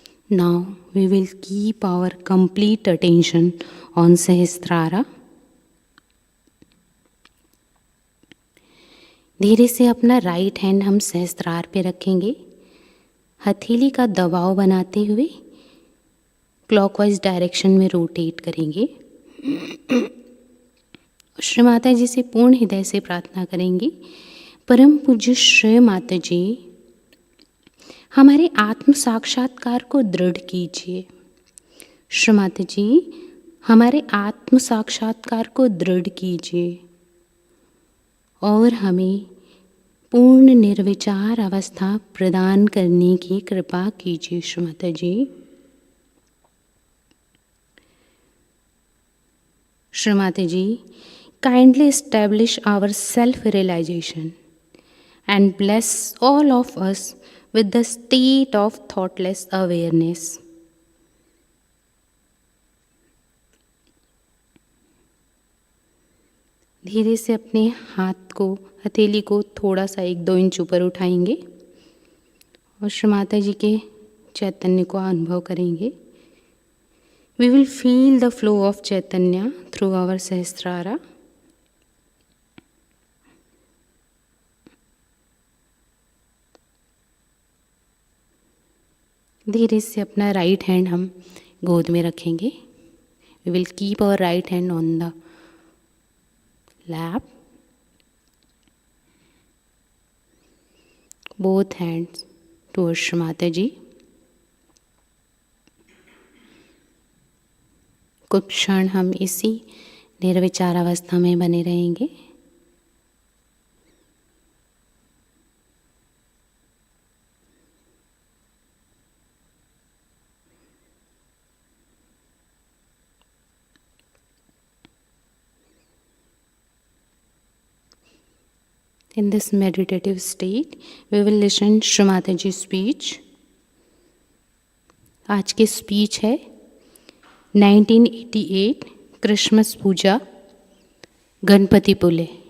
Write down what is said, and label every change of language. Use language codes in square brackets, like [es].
[en] Now we will keep our complete attention on Sahasrara. [hi] धीरे से अपना राइट हैंड हम सहस्त्रार पे रखेंगे। हथेली का दबाव बनाते हुए क्लॉकवाइज डायरेक्शन में रोटेट करेंगे। श्री माता जी से पूर्ण हृदय से प्रार्थना करेंगे, परम पूज्य श्री माता जी, हमारे आत्म साक्षात्कार को दृढ़ कीजिए। श्री माता जी, हमारे आत्म साक्षात्कार को दृढ़ कीजिए और हमें पूर्ण निर्विचार अवस्था प्रदान करने की कृपा कीजिए। [en] Shri Mata ji, Shri Mata ji, kindly establish our self-realization and bless all of us with the state of thoughtless awareness. [hi] धीरे से अपने हाथ को, हथेली को थोड़ा सा 1-2 इंच ऊपर उठाएंगे और श्री माता जी के चैतन्य को अनुभव करेंगे। [en] We will feel the flow of Chaitanya through our Sahasrara. [hi] धीरे से अपना राइट हैंड हम गोद में रखेंगे। [en] We will keep our right hand on the lap, both hands towards Shri Mataji. [hi] कुछ क्षण हम इसी निर्विचार अवस्था में बने रहेंगे. [en] In this meditative state, we will listen Shri Mataji's speech. [hi] आज की स्पीच है 1988 क्रिसमस पूजा, गणपति पुले.